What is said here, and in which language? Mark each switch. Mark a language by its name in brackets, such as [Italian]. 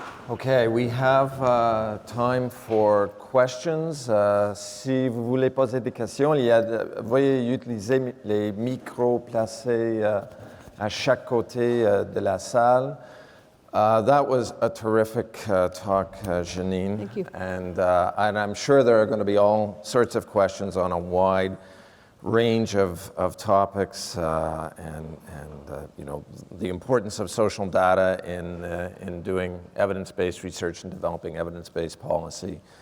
[English] Okay, we have time for questions. [French] Si vous voulez poser des questions, veuillez utiliser les micros placés à chaque côté de la salle. [English] That was a terrific talk, Janine. Thank you. And I'm sure there are going to be all sorts of questions on a wide range of topics and you know, the importance of social data in doing evidence-based research and developing evidence-based policy.